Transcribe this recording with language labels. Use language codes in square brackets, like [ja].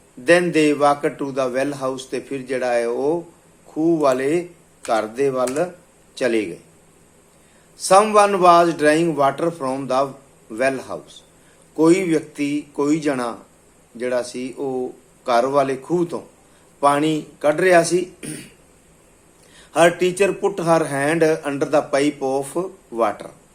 [en] then they walked to the well house। [pa] ਤੇ ਫਿਰ ਜਿਹੜਾ ਹੈ ਉਹ ਖੂਹ ਵਾਲੇ ਘਰ ਦੇ ਵੱਲ ਚਲੇ ਗਏ। [en] someone was drawing water from the well house। [pa] ਕੋਈ ਵਿਅਕਤੀ, ਕੋਈ ਜਣਾ ਜਿਹੜਾ ਸੀ ਉਹ ਘਰ ਵਾਲੇ ਖੂਹ ਤੋਂ ਪਾਣੀ ਕੱਢ ਰਿਹਾ ਸੀ। [en] her teacher put her hand under the pipe of water।